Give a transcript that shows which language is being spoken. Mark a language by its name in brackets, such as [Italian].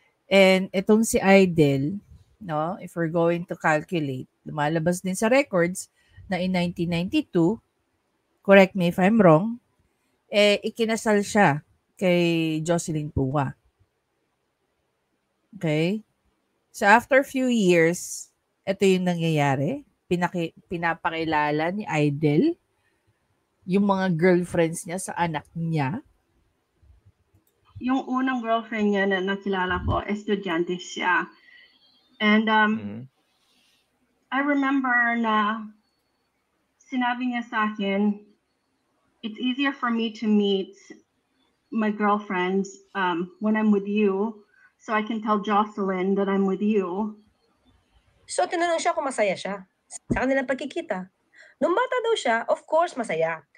[Filipino] And itong si Idol, no, [English] if we're going to calculate, [Filipino] lumalabas din sa records na in 1992, [English] correct me if I'm wrong, [Filipino] ikinasal siya kay Jocelyn Pua. Okay? [English] So after few years, ito yung nangyayari. [Filipino] Pinapakilala ni Idol yung mga girlfriends niya sa anak niya. Yung unang girlfriend niya na nakilala ko, estudyante siya. [English] And I remember [Filipino] na sinabi niya sa akin, [English] it's easier for me to meet my girlfriends when I'm with you, so I can tell Jocelyn that I'm with you. [Filipino] So tinanong siya kung masaya siya sa kanilang pagkikita. Nung bata daw siya, of course masaya.